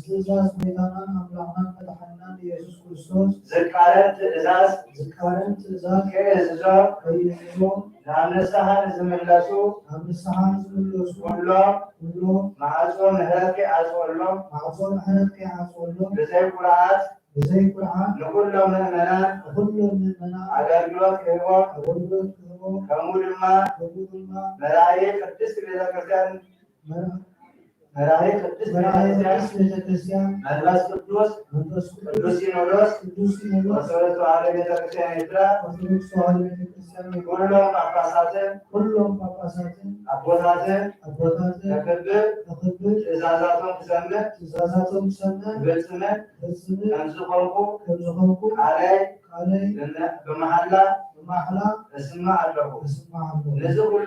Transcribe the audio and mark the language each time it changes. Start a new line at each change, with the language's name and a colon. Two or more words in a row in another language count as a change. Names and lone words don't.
Tigrinya: ዝቃረን ትእዛዝ ከየእዝዞም ናብ ንስሓ ንዝምለሱ ኩሎም ማዕጾ ምሕረት ከይዓጽወሎም ብዘይ ቁርዓት ንኩሎም ምእመናን ኣገልግሎት ክህቦም ከምኡ ድማ መራእይ ቅድስት ቤተክርስቲያን መራሄ ቅድስት ቤተክርስቲያን መንፈስ ቅዱስ ቅዱስ ሲኖዶስ ኦርቶዶክስ ተዋሕዶ ቤተክርስቲያን ኤርትራ ሁሉም ጳጳሳትን አቦታትን ተክብር ትእዛዛቶም ትሰምዕ ግልጽነት ከምዝኾንኩ ቃለይ በመሐላ እስማ ኣለኹ ነዚ ኩሉ